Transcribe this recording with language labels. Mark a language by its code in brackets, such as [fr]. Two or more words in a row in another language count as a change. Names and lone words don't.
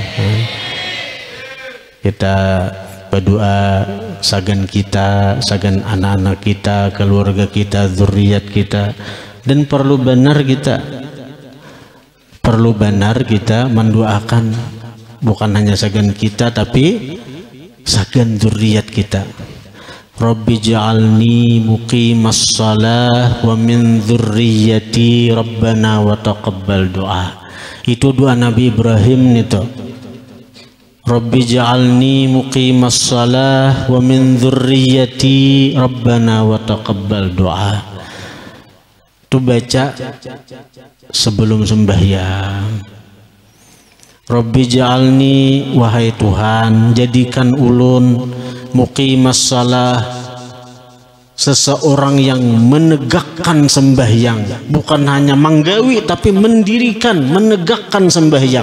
[bjn] Kita berdoa sagan kita, sagan anak-anak kita, keluarga kita, zuriat kita, dan perlu benar kita mendoakan bukan hanya sagan kita tapi sagan zuriat kita. [ar] رب اجعلني مقيم الصلاة ومن ذريتي ربنا وتقبل دعاء. [bjn] Itu doa Nabi Ibrahim itu. [ar] رب اجعلني مقيم الصلاة ومن ذريتي ربنا وتقبل دعاء. [bjn] Itu baca sebelum sembahyang. [ar] رب اجعلني, [bjn] wahai Tuhan, jadikan ulun [ar] مقيم الصلاة, [bjn] seseorang yang menegakkan sembahyang, bukan hanya menggawi tapi mendirikan, menegakkan sembahyang.